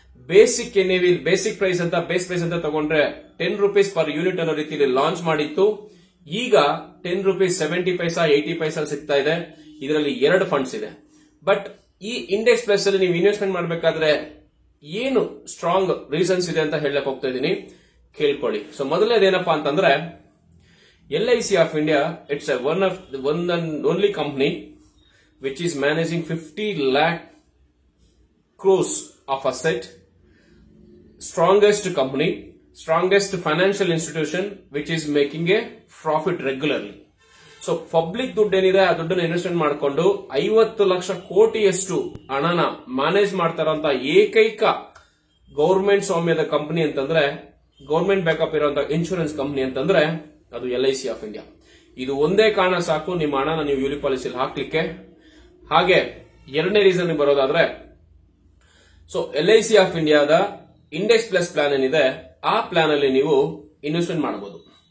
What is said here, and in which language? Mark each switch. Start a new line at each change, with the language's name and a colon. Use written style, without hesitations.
Kannada: Basic basic price ಅಂತ base price ಅಂತ ತಗೊಂಡ್ರೆ 10 ರೂಪೀಸ್ ಪರ್ ಯೂನಿಟ್ ಅನ್ನೋ ರೀತಿಯಲ್ಲಿ ಲಾಂಚ್ ಮಾಡಿತ್ತು. ಈಗ 10 ರೂಪೀಸ್ 70 ಪೈಸಾ 80 ಪೈಸಾ ಸಿಗ್ತಾ ಇದೆ. ಇದರಲ್ಲಿ 2 ಫಂಡ್ಸ್ ಇದೆ. ಬಟ್ ಈ ಇಂಡೆಕ್ಸ್ ಪ್ಲಸ್ ಅಲ್ಲಿ ನೀವು ಇನ್ವೆಸ್ಟ್ಮೆಂಟ್ ಮಾಡಬೇಕಾದ್ರೆ ಏನು ಸ್ಟ್ರಾಂಗ್ ರೀಸನ್ಸ್ ಇದೆ ಅಂತ ಹೇಳಕ್ ಹೋಗ್ತಾ ಇದ್ದೀನಿ, ಕೇಳ್ಕೊಳ್ಳಿ. ಸೊ ಮೊದಲನೇದೇನಪ್ಪಾ ಅಂತಂದ್ರೆ
English: LICF India, it's a one and only company which is managing 50 lakh crores of asset, strongest company, strongest financial institution which is making a profit regularly.
Kannada: So public ದುಡ್ಡು ಏನಿದೆ ಆ ದುಡ್ಡನ್ನು ಇನ್ವೆಸ್ಟ್ಮೆಂಟ್ ಮಾಡಿಕೊಂಡು 50 ಲಕ್ಷ ಕೋಟಿಯಷ್ಟು ಹಣನ ಮ್ಯಾನೇಜ್ ಮಾಡ್ತಾರಂತ ಏಕೈಕ government ಸ್ವಾಮ್ಯದ company ಅಂತಂದ್ರೆ, ಗೌರ್ಮೆಂಟ್ ಬ್ಯಾಕಪ್ ಇರುವಂತಹ ಇನ್ಶೂರೆನ್ಸ್ ಕಂಪನಿ ಅಂತಂದ್ರೆ ಅದು LICF ಇಂಡಿಯಾ. ಇದು ಒಂದೇ ಕಾರಣ ಸಾಕು ನಿಮ್ಮ ಹಣನ ನೀವು ಯೂಲಿ ಪಾಲಿಸಿಯಲ್ಲಿ ಹಾಕ್ಲಿಕ್ಕೆ. ಹಾಗೆ ಎರಡನೇ ರೀಸನ್ ಬರೋದಾದ್ರೆ, ಸೊ LICF ಇಂಡಿಯಾದ ಇಂಡೆಕ್ಸ್ ಪ್ಲಸ್ ಪ್ಲಾನ್ ಏನಿದೆ ಆ ಪ್ಲಾನ್ ಅಲ್ಲಿ ನೀವು ಇನ್ವೆಸ್ಟ್ಮೆಂಟ್ ಮಾಡಬಹುದು.